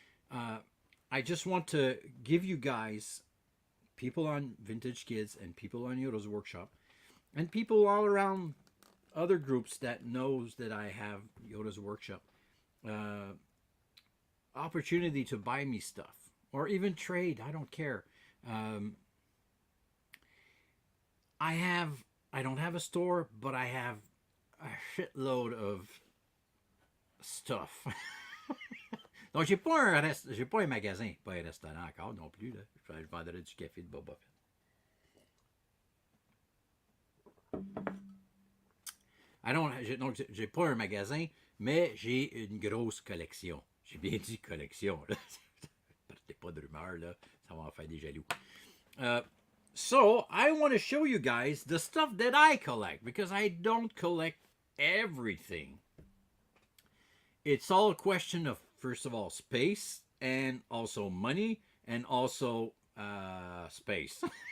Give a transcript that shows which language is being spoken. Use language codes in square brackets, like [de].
[en] I just want to give you guys, people on Vintage Kids and people on Yoda's Workshop, and people all around other groups that knows that I have Yoda's Workshop, opportunity to buy me stuff or even trade. I don't care. I don't have a store, but I have a shitload of stuff. [fr] Donc, j'ai pas un magasin, pas un restaurant encore non plus. Là. Je vendrais du café de Boba Fett. Donc, j'ai pas un magasin, mais j'ai une grosse collection. J'ai bien dit collection. Là. Partez pas de rumeurs, là. Ça va en faire des jaloux. [en] So, I want to show you guys the stuff that I collect, because I don't collect everything. It's all a question of, first of all, space, and also money, and also space.